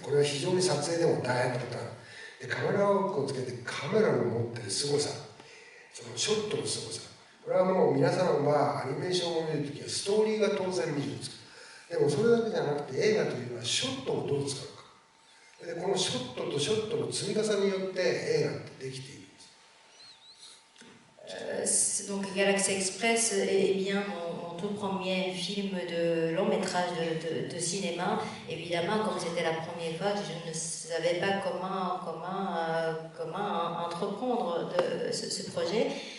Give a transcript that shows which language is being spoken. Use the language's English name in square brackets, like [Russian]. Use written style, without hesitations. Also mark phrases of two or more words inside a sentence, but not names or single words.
[Japanese] これは非常に撮影でも大変なことなんで、カメラワークをつけてカメラの持ってるすごさ、そのショットのすごさ、これはもう皆さんはアニメーションを見るときはストーリーが当然見るんですけど、でもそれだけじゃなくて映画というのはショットをどう使うか、でこのショットとショットの積み重ねによって映画ってできている。 [French] Donc Galaxy Express est bien mon tout premier film de long métrage de cinéma. Évidemment, comme c'était la première fois, je ne savais pas comment entreprendre ce projet.